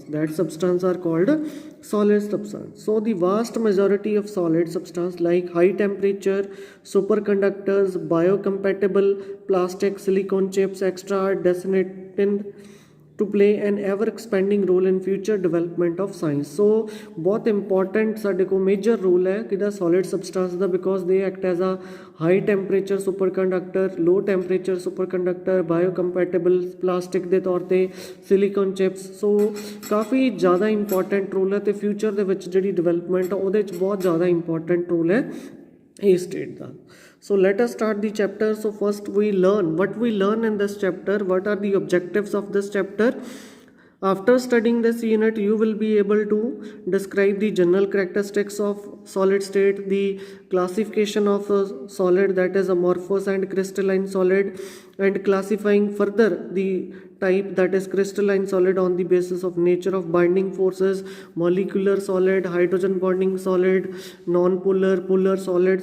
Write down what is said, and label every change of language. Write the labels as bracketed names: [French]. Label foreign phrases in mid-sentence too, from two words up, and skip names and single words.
[English] That substance are called solid substance. So the vast majority of solid substance like high temperature, superconductors, biocompatible plastic, silicon chips, extra are destined to play an ever expanding role in future development of science. So बहुत important ਸਾਡੇ को major role [Punjabi] ਹੈ ਕਿੱਦਾਂ [English] solid substance ਦਾ because they act as a high temperature superconductor, low temperature superconductor, biocompatible plastic [Punjabi] ਦੇ ਤੌਰ ਤੇ [English] silicon chips. [Punjabi] So ਕਾਫੀ ਜ਼ਿਆਦਾ [English] important role [Punjabi] ਹੈ ਤੇ future ਦੇ ਵਿੱਚ ਜਿਹੜੀ development ਆ ਉਹਦੇ ਵਿੱਚ ਬਹੁਤ ਜ਼ਿਆਦਾ [English] important role [Punjabi] ਹੈ ਇਹ state ਦਾ. [English] So let us start the chapter. So first we learn what we learn in this chapter. What are the objectives of this chapter? After studying this unit, you will be able to describe the general characteristics of solid state, the classification of a solid, that is amorphous and crystalline solid, and classifying further the type, that is crystalline solid, on the basis of nature of binding forces, molecular solid, hydrogen bonding solid, non-polar, polar solids.